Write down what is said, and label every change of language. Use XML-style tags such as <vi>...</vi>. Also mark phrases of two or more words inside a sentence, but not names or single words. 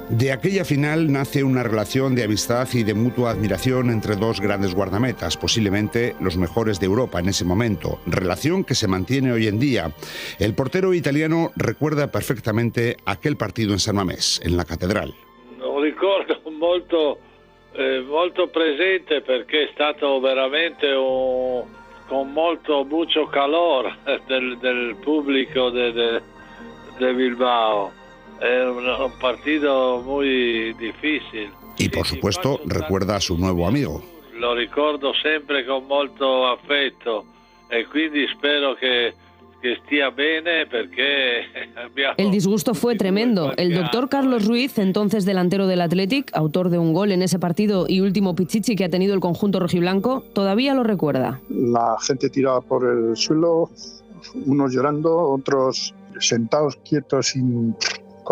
<es>De aquella final nace una relación de amistad y de mutua admiración entre dos grandes guardametas, posiblemente los mejores de Europa en ese momento, relación que se mantiene hoy en día. El portero italiano recuerda perfectamente aquel partido en San Mamés, en la catedral.</es> <it>Lo ricordo molto presente perché è stato veramente</it> <es>con mucho calor del público de Bilbao. Es un partido muy difícil. Y por supuesto recuerda a su nuevo amigo.</es> <it>Lo ricordo sempre con molto affetto e quindi spero</it> <es>que estia</es> <it>bene perché</it> <es>El disgusto fue tremendo. El doctor Carlos Ruiz, entonces delantero del Athletic, autor de un gol en ese partido y último pichichi que ha tenido el conjunto rojiblanco, todavía lo recuerda. La gente tiraba por el suelo, unos llorando, otros sentados quietos</es>